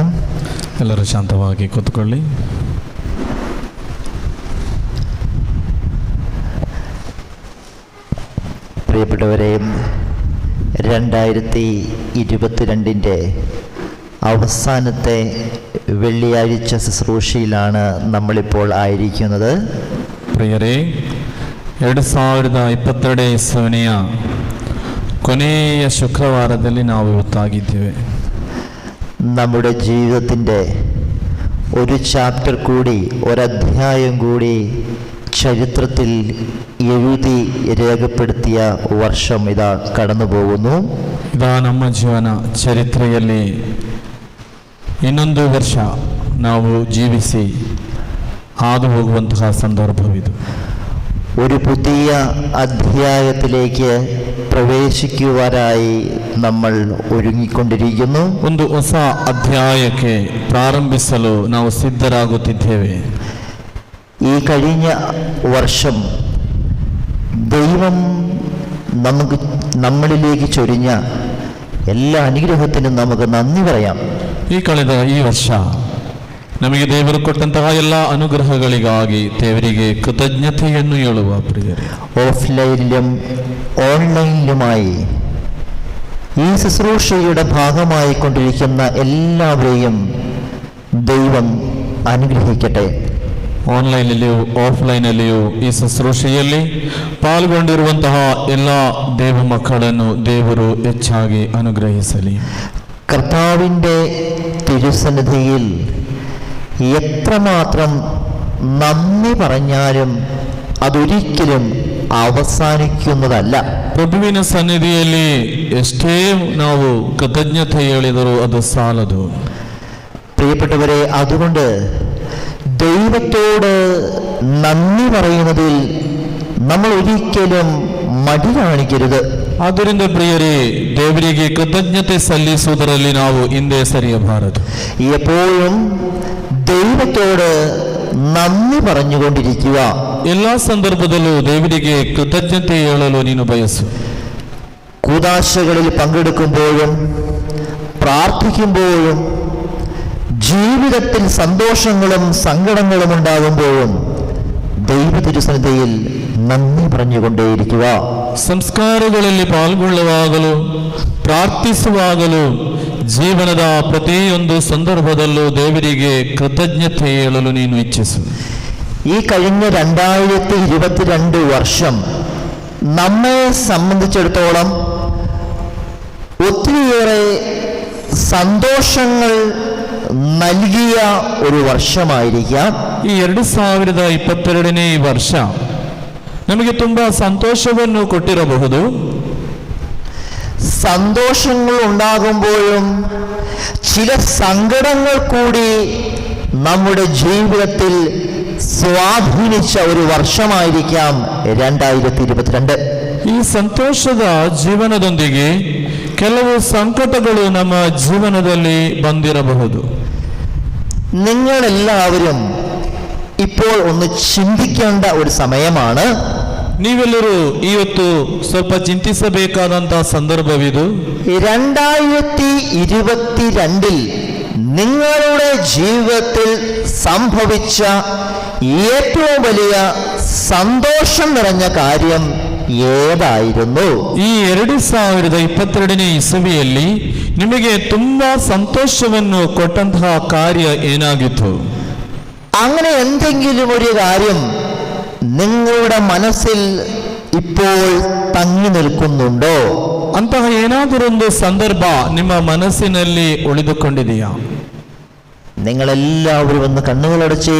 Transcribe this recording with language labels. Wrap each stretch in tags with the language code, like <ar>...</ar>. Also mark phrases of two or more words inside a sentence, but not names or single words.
<kn>ಎಲ್ಲರೂ ಶಾಂತವಾಗಿ ಕೂತ್ಕೊಳ್ಳಿ.</kn> <ml>പ്രിയപ്പെട്ടവരെ, 2022 അവസാനത്തെ വെള്ളിയാഴ്ച ശുശ്രൂഷയിലാണ് നമ്മളിപ്പോൾ ആയിരിക്കുന്നത്.</ml> <kn>ಪ್ರಿಯರೇ, 2022 ಇಸವಿಯ ಕೊನೆಯ ಶುಕ್ರವಾರದಲ್ಲಿ ನಾವು ಇವತ್ತಾಗಿದ್ದೇವೆ.</kn> <ml>നമ്മുടെ ജീവിതത്തിൻ്റെ ഒരു ചാപ്റ്റർ കൂടി, ഒരധ്യായം കൂടി ചരിത്രത്തിൽ എഴുതി രേഖപ്പെടുത്തിയ വർഷം ഇതാ കടന്നു പോകുന്നു.</ml> <kn>ಇದ ನಮ್ಮ ಜೀವನ ಚರಿತ್ರೆಯಲ್ಲಿ ಇನ್ನೊಂದು ವರ್ಷ ನಾವು ಜೀವಿಸಿ ಹಾದು ಹೋಗುವಂತಹ ಸಂದರ್ಭವಿದು.</kn> <ml>ഒരു പുതിയ അധ്യായത്തിലേക്ക് പ്രവേശിക്കുവാനായി നമ്മൾ ഒരുങ്ങിക്കൊണ്ടിരിക്കുന്നു.</ml> <kn>ಒಂದು ಹೊಸ ಅಧ್ಯಾಯಕ್ಕೆ ಪ್ರಾರಂಭಿಸಲು ನಾವು ಸಿದ್ಧರಾಗುತ್ತಿದ್ದೇವೆ.</kn> <ml>ഈ കഴിഞ്ഞ വർഷം ദൈവം നമ്മളിലേക്ക് ചൊരിഞ്ഞ എല്ലാ അനുഗ്രഹത്തിനും നമുക്ക് നന്ദി പറയാം.</ml> <kn>ಕಳೆದ ಈ ವರ್ಷ ನಮಗೆ ದೇವರು ಕೊಟ್ಟಂತಹ ಎಲ್ಲ ಅನುಗ್ರಹಗಳಿಗಾಗಿ ದೇವರಿಗೆ ಕೃತಜ್ಞತೆಯನ್ನು ಹೇಳುವ ಪ್ರಿಯರೇ.</kn> <ml>ഓഫ്ലൈനിലും ഓൺലൈനിലുമായി ഈ ശുശ്രൂഷയുടെ ഭാഗമായി കൊണ്ടിരിക്കുന്ന എല്ലാവരെയും ദൈവം അനുഗ്രഹിക്കട്ടെ.</ml> <kn>ಆನ್ಲೈನಲ್ಲಿಯೂ ಆಫ್ಲೈನಲ್ಲಿಯೂ ಈ ಶುಶ್ರೂಷೆಯಲ್ಲಿ ಪಾಲ್ಗೊಂಡಿರುವಂತಹ ಎಲ್ಲ ದೇವ ಮಕ್ಕಳನ್ನು ದೇವರು ಹೆಚ್ಚಾಗಿ ಅನುಗ್ರಹಿಸಲಿ.</kn> <ml>കർത്താവിൻ്റെ തിരുസന്നിധിയിൽ എത്രമാത്രം നന്ദി പറഞ്ഞാലും അതൊരിക്കലും ಅವಸಾನಿക്കുന്നതല്ല.</ml> <kn>ಪ್ರಭುವಿನ ಸನ್ನಿಧಿಯಲ್ಲಿ ಎಷ್ಟೇ ನಾವು ಕೃತಜ್ಞತೆ ಹೇಳಿದರೂ ಅದು ಸಾಲದು.</kn> <ml>പ്രിയപ്പെട്ടവരെ, അതുകൊണ്ട് ദൈവത്തോട് നന്ദി പറയുന്നതിൽ നമ്മൾ ഒരിക്കലും മടി കാണിക്കരുത്.</ml> <kn>ಆದ್ದರಿಂದ ಪ್ರಿಯರೇ, ದೇವರಿಗೆ ಕೃತಜ್ಞತೆ ಸಲ್ಲಿಸುವುದರಲ್ಲಿ ನಾವು ಹಿಂದೆ ಸರಿಯಬಾರದು.</kn> <ml>എപ്പോഴും ദൈവത്തോട് നന്ദി പറഞ്ഞുകൊണ്ടിരിക്കുക.</ml> <kn>ಎಲ್ಲ ಸಂದರ್ಭದಲ್ಲೂ ದೇವರಿಗೆ ಕೃತಜ್ಞತೆ ಹೇಳಲು ನೀನು ಬಯಸು.</kn> <ml>കൂദാശകളിൽ പങ്കെടുക്കുമ്പോഴും പ്രാർത്ഥിക്കുമ്പോഴും ജീവിതത്തിൽ സന്തോഷങ്ങളും സങ്കടങ്ങളും ഉണ്ടാകുമ്പോഴും ദൈവ തിരുസന്നിധിയിൽ നന്ദി പറഞ്ഞുകൊണ്ടേയിരിക്കുക.</ml> <kn>ಸಂಸ್ಕಾರಗಳಲ್ಲಿ ಪಾಲ್ಗೊಳ್ಳುವಾಗಲೂ ಪ್ರಾರ್ಥಿಸುವಾಗಲೂ ಜೀವನದ ಪ್ರತಿಯೊಂದು ಸಂದರ್ಭದಲ್ಲೂ ದೇವರಿಗೆ ಕೃತಜ್ಞತೆ ಹೇಳಲು ನೀನು ಇಚ್ಛಿಸು.</kn> <ml>ഈ കഴിഞ്ഞ 2022 വർഷം നമ്മെ സംബന്ധിച്ചിടത്തോളം ഒത്തിരിയേറെ സന്തോഷങ്ങൾ നൽകിയ ഒരു വർഷമായിരിക്കാം.</ml> <kn>ಈ 2022ನೇ ವರ್ಷ ನಮಗೆ ತುಂಬಾ ಸಂತೋಷವನ್ನು ಕೊಟ್ಟಿರಬಹುದು.</kn> <ml>സന്തോഷങ്ങൾ ഉണ്ടാകുമ്പോഴും ചില സങ്കടങ്ങൾ കൂടി നമ്മുടെ ജീവിതത്തിൽ സ്വാധീനിച്ച ഒരു വർഷമായിരിക്കാം 2022.</ml> <kn>ಈ ಸಂತೋಷದ ಜೀವನದೊಂದಿಗೆ ಕೆಲವು ಸಂಕಟಗಳು ನಮ್ಮ ಜೀವನದಲ್ಲಿ ಬಂದಿರಬಹುದು.</kn> <ml>നിങ്ങളെല്ലാവരും ഇപ്പോൾ ഒന്ന് ചിന്തിക്കേണ്ട ഒരു സമയമാണ്.</ml> <kn>ನೀವೆಲ್ಲರೂ ಇವತ್ತು ಸ್ವಲ್ಪ ಚಿಂತಿಸಬೇಕಾದಂತಹ ಸಂದರ್ಭವಿದು.</kn> <ml>2022 നിങ്ങളുടെ ജീവിതത്തിൽ സംഭവിച്ച ഏറ്റവും വലിയ സന്തോഷം നിറഞ്ഞ കാര്യം ഏതായിരുന്നു?</ml> <kn>ಈ 2022ನೇ ಇಸವಿಯಲ್ಲಿ ನಿಮಗೆ ತುಂಬಾ ಸಂತೋಷವನ್ನು ಕೊಟ್ಟಂತಹ ಕಾರ್ಯ ಏನಾಗಿತ್ತು?</kn> <ml>അങ്ങനെ എന്തെങ്കിലും ഒരു കാര്യം നിങ്ങളുടെ മനസ്സിൽ ഇപ്പോൾ തങ്ങി നിൽക്കുന്നുണ്ടോ?</ml> <kn>ಅಂತಹ ಏನಾದರೊಂದು ಸಂದರ್ಭ ನಿಮ್ಮ ಮನಸ್ಸಿನಲ್ಲಿ ಉಳಿದುಕೊಂಡಿದೆಯಾ?</kn> <ml>നിങ്ങളെല്ലാവരും ഒന്ന് കണ്ണുകളടച്ചേ.</ml>